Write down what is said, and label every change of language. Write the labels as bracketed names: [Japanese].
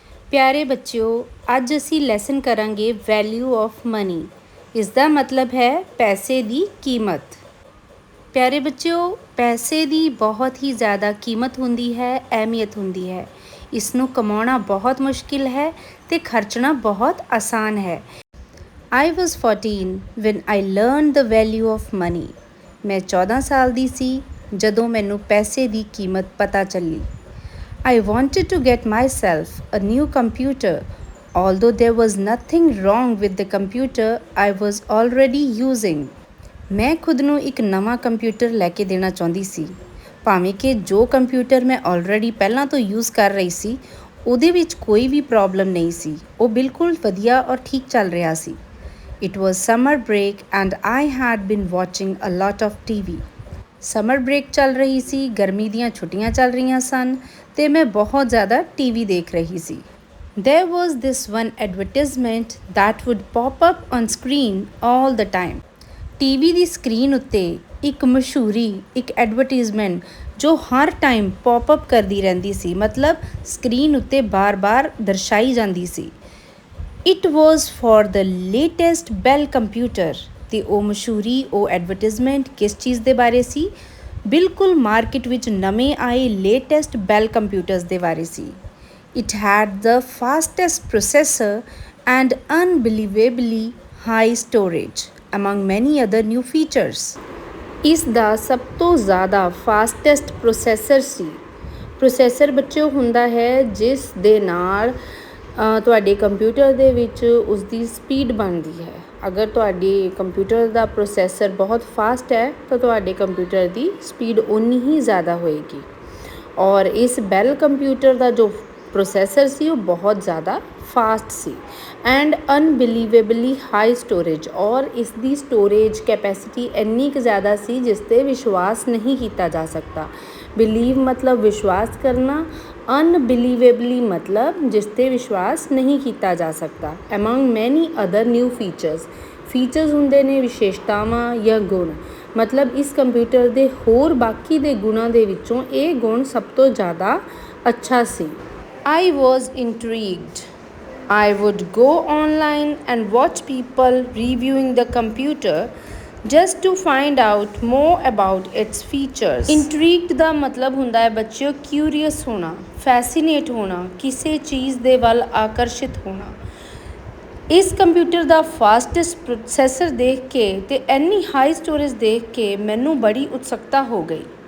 [Punjabi] ਪਿਆਰੇ ਬੱਚਿਓ, ਅੱਜ ਅਸੀਂ ਲੈਸਨ ਕਰਾਂਗੇ [English] Value of money. [Punjabi] ਇਸ ਦਾ ਮਤਲਬ ਹੈ ਪੈਸੇ ਦੀ ਕੀਮਤ। ਪਿਆਰੇ ਬੱਚਿਓ, ਪੈਸੇ ਦੀ ਬਹੁਤ ਹੀ ਜ਼ਿਆਦਾ ਕੀਮਤ ਹੁੰਦੀ ਹੈ, ਅਹਿਮੀਅਤ ਹੁੰਦੀ ਹੈ। ਇਸ ਨੂੰ ਕਮਾਉਣਾ ਬਹੁਤ ਮੁਸ਼ਕਿਲ ਹੈ ਅਤੇ ਖਰਚਣਾ ਬਹੁਤ ਆਸਾਨ ਹੈ। [English] I was 14 when I learned the value of money. [Punjabi] ਮੈਂ 14 ਸਾਲ ਦੀ ਸੀ ਜਦੋਂ ਮੈਨੂੰ ਪੈਸੇ ਦੀ ਕੀਮਤ ਪਤਾ ਚੱਲੀ। [English] I wanted to get myself a new computer. Although there was nothing wrong with the computer I was already using. [Punjabi] ਮੈਂ ਖੁਦ ਨੂੰ ਇੱਕ ਨਵਾਂ ਕੰਪਿਊਟਰ ਲੈ ਕੇ ਦੇਣਾ ਚਾਹੁੰਦੀ ਸੀ, ਭਾਵੇਂ ਕਿ ਜੋ ਕੰਪਿਊਟਰ ਮੈਂ ਆਲਰੇਡੀ ਪਹਿਲਾਂ ਤੋਂ ਯੂਜ਼ ਕਰ ਰਹੀ ਸੀ ਉਹਦੇ ਵਿੱਚ ਕੋਈ ਵੀ ਪ੍ਰੋਬਲਮ ਨਹੀਂ ਸੀ। ਉਹ ਬਿਲਕੁਲ ਵਧੀਆ ਔਰ ਠੀਕ ਚੱਲ ਰਿਹਾ ਸੀ। [English] It was summer break and I had been watching a lot of TV. [Punjabi] Summer break ਚੱਲ ਰਹੀ ਸੀ, ਗਰਮੀ ਦੀਆਂ ਛੁੱਟੀਆਂ ਚੱਲ ਰਹੀਆਂ ਸਨ ਅਤੇ ਮੈਂ ਬਹੁਤ ਜ਼ਿਆਦਾ TV ਦੇਖ ਰਹੀ ਸੀ। [English] There was this one advertisement that would pop up on screen all the time. [Punjabi] TV ਦੀ screen ਉੱਤੇ ਇੱਕ ਮਸ਼ਹੂਰੀ, ਇੱਕ ਐਡਵਰਟੀਜ਼ਮੈਂਟ ਜੋ ਹਰ ਟਾਈਮ ਪੌਪ ਅਪ ਕਰਦੀ ਰਹਿੰਦੀ ਸੀ, ਮਤਲਬ ਸਕਰੀਨ ਉੱਤੇ ਬਾਰ-ਬਾਰ ਦਰਸਾਈ ਜਾਂਦੀ ਸੀ। [English] It was for the latest Bell computer. [Punjabi] ਅਤੇ ਉਹ ਮਸ਼ਹੂਰੀ, ਉਹ ਐਡਵਰਟੀਜ਼ਮੈਂਟ ਕਿਸ ਚੀਜ਼ ਦੇ ਬਾਰੇ ਸੀ? ਬਿਲਕੁਲ ਮਾਰਕੀਟ ਵਿੱਚ ਨਵੇਂ ਆਏ ਲੇਟੈਸਟ ਬੈਲ ਕੰਪਿਊਟਰਸ ਦੇ ਬਾਰੇ ਸੀ। [English] It had the fastest processor and unbelievably high storage, among many other new features. [Punjabi] ਇਸ ਦਾ ਸਭ ਤੋਂ ਜ਼ਿਆਦਾ ਫਾਸਟੈਸਟ ਪ੍ਰੋਸੈਸਰ ਸੀ। ਪ੍ਰੋਸੈਸਰ ਬੱਚਿਓ ਹੁੰਦਾ ਹੈ ਜਿਸ ਦੇ ਨਾਲ ਤੁਹਾਡੇ ਕੰਪਿਊਟਰ ਦੇ ਵਿੱਚ ਉਸਦੀ ਸਪੀਡ ਬਣਦੀ ਹੈ। ਅਗਰ ਤੁਹਾਡੇ ਕੰਪਿਊਟਰ ਦਾ ਪ੍ਰੋਸੈਸਰ ਬਹੁਤ ਫਾਸਟ ਹੈ ਤਾਂ ਤੁਹਾਡੇ ਕੰਪਿਊਟਰ ਦੀ ਸਪੀਡ ਓਨੀ ਹੀ ਜ਼ਿਆਦਾ ਹੋਏਗੀ। ਔਰ ਇਸ ਬੈਲ ਕੰਪਿਊਟਰ ਦਾ ਜੋ ਪ੍ਰੋਸੈਸਰ ਸੀ ਉਹ ਬਹੁਤ ਜ਼ਿਆਦਾ fast ਸੀ [English] and unbelievably high storage, [Punjabi] ਔਰ ਇਸ ਦੀ ਸਟੋਰੇਜ ਕੈਪੈਸਿਟੀ ਇੰਨੀ ਕੁ ਜ਼ਿਆਦਾ ਸੀ ਜਿਸ 'ਤੇ ਵਿਸ਼ਵਾਸ ਨਹੀਂ ਕੀਤਾ ਜਾ ਸਕਦਾ। ਬਿਲੀਵ ਮਤਲਬ ਵਿਸ਼ਵਾਸ ਕਰਨਾ, ਅਨਬਿਲੀਵੇਬਲੀ ਮਤਲਬ ਜਿਸ 'ਤੇ ਵਿਸ਼ਵਾਸ ਨਹੀਂ ਕੀਤਾ ਜਾ ਸਕਦਾ। [English] among many other new features [Punjabi] ਹੁੰਦੇ ਨੇ ਵਿਸ਼ੇਸ਼ਤਾਵਾਂ ਜਾਂ ਗੁਣ, ਮਤਲਬ ਇਸ ਕੰਪਿਊਟਰ ਦੇ ਹੋਰ ਬਾਕੀ ਦੇ ਗੁਣਾਂ ਦੇ ਵਿੱਚੋਂ ਇਹ ਗੁਣ ਸਭ ਤੋਂ ਜ਼ਿਆਦਾ ਅੱਛਾ ਸੀ। [English] I was intrigued. I would go online and watch people reviewing the computer just to find out more about its features. [Punjabi] Intrigued ਦਾ ਮਤਲਬ ਹੁੰਦਾ ਹੈ ਬੱਚਿਓ ਕਿਊਰੀਅਸ ਹੋਣਾ, ਫੈਸੀਨੇਟ ਹੋਣਾ, ਕਿਸੇ ਚੀਜ਼ ਦੇ ਵੱਲ ਆਕਰਸ਼ਿਤ ਹੋਣਾ। ਇਸ ਕੰਪਿਊਟਰ ਦਾ ਫਾਸਟੈਸਟ ਪ੍ਰੋਸੈਸਰ ਦੇਖ ਕੇ ਅਤੇ ਇੰਨੀ ਹਾਈ ਸਟੋਰੇਜ ਦੇਖ ਕੇ ਮੈਨੂੰ ਬੜੀ ਉਤਸੁਕਤਾ ਹੋ ਗਈ।